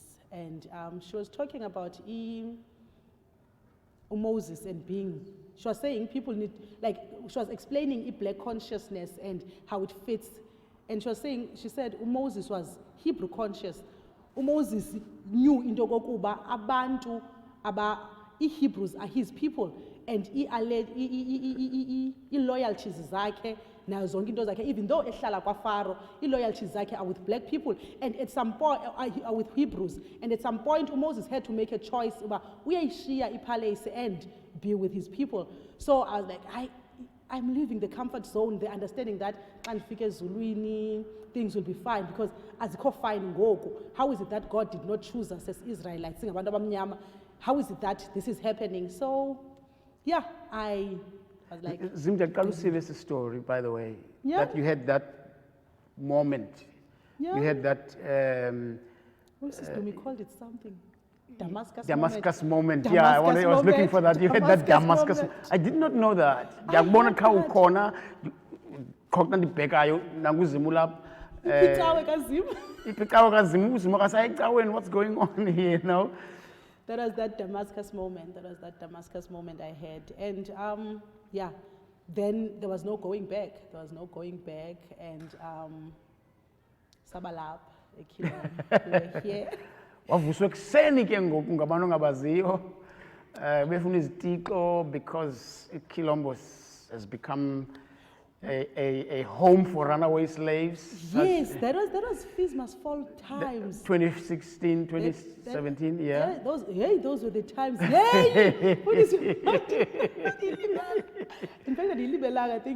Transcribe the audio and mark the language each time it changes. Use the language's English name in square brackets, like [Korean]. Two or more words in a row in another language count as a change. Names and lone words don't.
[English] And she was talking about Moses and being, she was saying people need, like, she was explaining black consciousness and how it fits. And she said Moses was Hebrew conscious. Moses knew [Xhosa] into kokuba abantu [English] Hebrews are his people, and loyalties [Xhosa] zakhe nazo zonke into zakhe, [English] even though [Xhosa] ehlala kwaFaro, [English] loyalties zakhe are with black people, and at some point are with Hebrews, and at some point Moses had to make a choice about [Xhosa] uyayishiya ipalace [English] and be with his people. So I was like, I'm leaving the comfort zone, the understanding that [Xhosa] xa ndifike ezulwini, [English] things will be fine, because azikho fine ngoku. How is it that God did not choose us as Israelites, [Xhosa] singabantu abamnyama? [English] How is it that this is happening? So, yeah, I was like... Zimkitha, can you see this story, by the way? Yeah. That you had that moment. Yeah. You had that... we called it something. Damascus moment. Damascus Yeah, I was looking moment. for that. You had that Damascus Damascus. moment. I did not know that. [Xhosa] Yakubona xa ukhona khona ndibhekayo nanguzimu lapha. Icawe kaZimu. Icawe kaZimu, uZimu akasayicaweni, [English] what's going on here, you know? That was that Damascus moment. That was that Damascus moment I had. And yeah, then there was no going back. There was no going back. And Sabalap, we were here. [Xhosa] Wavuswa ekuseni ke ngoku ngabantu ongabaziyo befuna izitixo [English] because Kilombo has become a home for runaway slaves. Yes, that was Fees Must Fall times. 2016, 2017, yeah. Those were the times. Yay! What is it? In fact, I think.